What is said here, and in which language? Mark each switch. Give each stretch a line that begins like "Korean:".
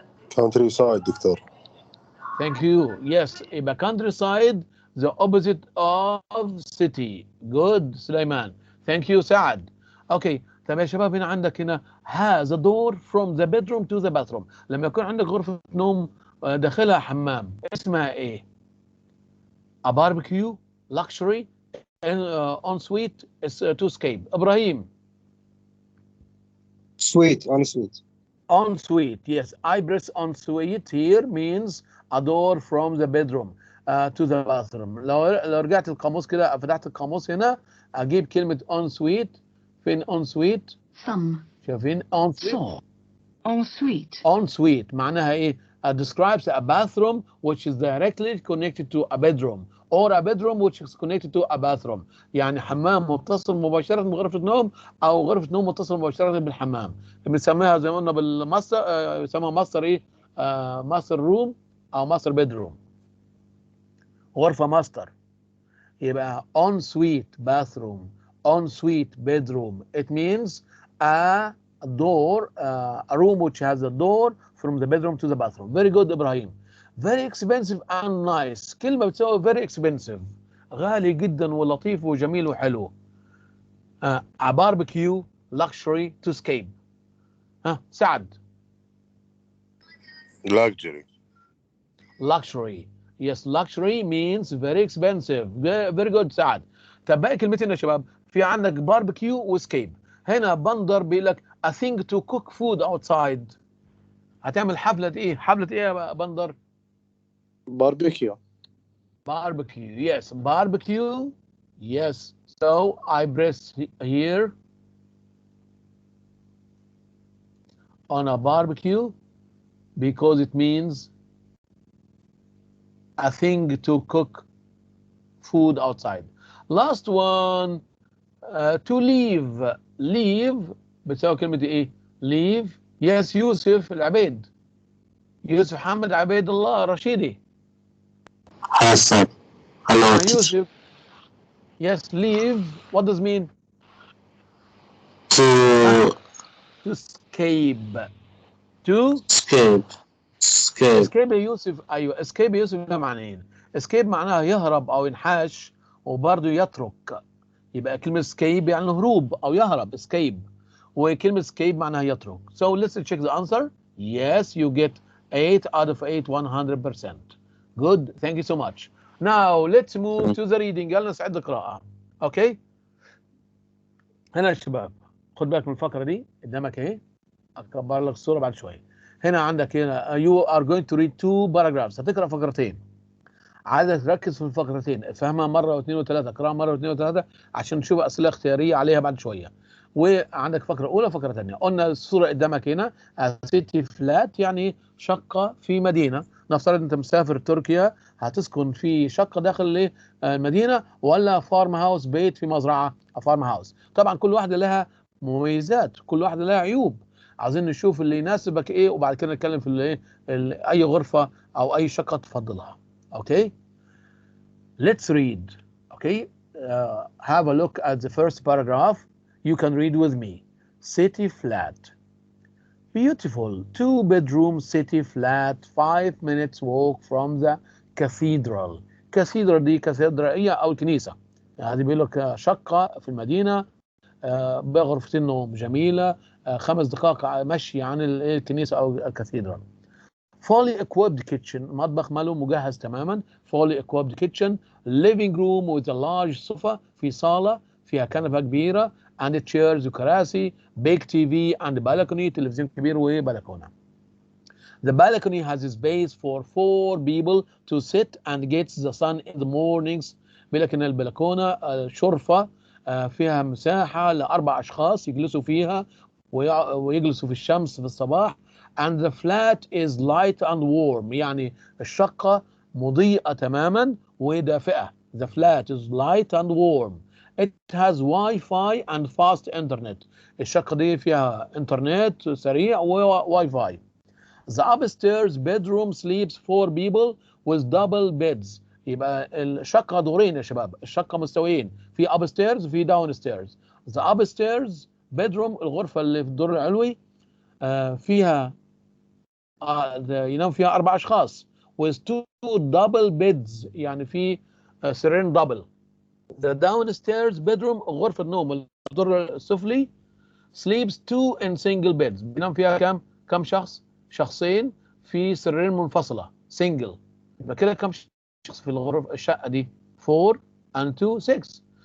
Arabic: countryside دكتور.
English: Thank you. Yes. يبقى countryside the opposite of city. Good Suleiman. Thank you Saad. Okay.
Arabic: طب يا شباب هنا عندك هنا
English: has a door from the bedroom to the bathroom.
Arabic: لما يكون عندك غرفة نوم داخلها حمام اسمها ايه؟
English: A barbecue, luxury, ensuite, to escape.
Arabic: إبراهيم.
English: Suite, ensuite. Ensuite, yes. I press ensuite here means a door from the bedroom to the bathroom.
Arabic: لو رجعت القاموس كده فتحت القاموس هنا أجيب كلمة ensuite.
English: فين ensuite؟
Arabic: شايفين
English: ensuite؟ Ensuite
Arabic: معناها إيه؟
English: Describes a bathroom which is directly connected to a bedroom or a bedroom which is connected to a bathroom.
Arabic: يعني حمام متصل مباشرة بغرفة نوم أو غرفة نوم متصل مباشرة بالحمام. بنسميها زي ما قلنا بالماستر يسموها ماستر إيه؟ ماستر روم أو ماستر بيدروم. غرفة ماستر.
English: يبقى ensuite bathroom, ensuite bedroom. It means a door, a room which has a door from the bedroom to the bathroom. Very good Ibrahim. Very expensive and nice.
Arabic: كلمة بتساوي
English: very expensive.
Arabic: غالي جدا ولطيف وجميل وحلو.
English: A barbecue, luxury, to escape. Saad. Luxury. Luxury. Yes, luxury means very expensive. Very good Saad.
Arabic: طب باقي كلمتين يا شباب. في عندك barbecue واسكيب. هنا بندر بيقول لك
English: a thing to cook food outside.
Arabic: هتعمل حفلة ايه؟ حفلة ايه يا بندر؟
English: barbecue. Barbecue. Yes, barbecue. Yes. So I press here on a barbecue because it means a thing to cook food outside. Last one, to leave.
Arabic: Leave بتساوي كلمة ايه؟ leave. Yes, يوسف العبيد. يوسف محمد عبيد الله رشيدي.
English: Hello, Yusuf. Yes, leave. What does mean? To escape. To escape يا Yusuf.
Arabic: ايوه escape يا يوسف ده معناه ايه؟ escape معناها يهرب او ينحاش وبرضه يترك. يبقى كلمة escape يعني هروب او يهرب escape. وكلمة escape معناها يترك.
English: So let's check the answer. Yes, you get 8 out of 8, 100%. Good, thank you so much. Now let's move to the reading.
Arabic: يلا نستعد القراءة. اوكي. هنا يا شباب خد بالك من الفقرة دي قدامك اهي. اكبر لك الصورة بعد شوية. هنا عندك هنا
English: you are going to read 2 paragraphs.
Arabic: هتقرأ فقرتين. عايزك تركز في الفقرتين، افهمها مرة واثنين وثلاثة، اقراها مرة واثنين وثلاثة عشان نشوف أسئلة اختيارية عليها بعد شوية. وعندك فقرة أولى وفقرة ثانية. قلنا الصورة قدامك هنا سيتي فلات يعني شقة في مدينة. نفترض أنت مسافر تركيا هتسكن في شقة داخل المدينة ولا فارم هاوس بيت في مزرعة فارم هاوس. طبعا كل واحدة لها مميزات، كل واحدة لها عيوب. عايزين نشوف اللي يناسبك ايه وبعد كده نتكلم في الايه اي غرفة او اي شقة تفضلها.
English: Okay, let's read. Okay, have a look at the first paragraph. You can read with me. City flat. Beautiful 2-bedroom city flat 5 minutes walk from the cathedral.
Arabic: cathedral دي كاتدرائية أو الكنيسة. هذه بيقول لك شقة في المدينة بغرفتين نوم جميلة 5 دقائق مشي عن الكنيسة أو الكاثيدرال.
English: fully equipped kitchen
Arabic: مطبخ ماله مجهز تماما.
English: fully equipped kitchen. living room with a large sofa
Arabic: في صالة فيها كنبة كبيرة
English: and chairs
Arabic: وكراسي.
English: big TV and balcony
Arabic: تلفزيون كبير وبلكونة.
English: The balcony has a space for 4 people to sit and get the sun in the mornings.
Arabic: بيقول لك ان البلكونة شرفة فيها مساحة ل4 أشخاص يجلسوا فيها ويجلسوا في الشمس في الصباح.
English: And the flat is light and warm
Arabic: يعني الشقة مضيئة تماما ودافئة.
English: The flat is light and warm. It has Wi-Fi and fast internet.
Arabic: الشقة دي فيها انترنت سريع وواي فاي.
English: The upstairs bedroom sleeps 4 people with double beds.
Arabic: يبقى الشقة دورين يا شباب، الشقة مستويين، في upstairs وفي downstairs.
English: The upstairs bedroom
Arabic: الغرفة اللي في الدور العلوي فيها ينام فيها 4 أشخاص
English: with 2 double beds
Arabic: يعني في سريرين دبل.
English: The downstairs bedroom
Arabic: غرفة النوم الدور السفلي
English: sleeps 2 in single beds.
Arabic: بينام فيها كم شخص؟ شخصين في سريرين منفصلة single. يبقى كده كم شخص في الغرفة الشقة دي؟ 4 and 2 6.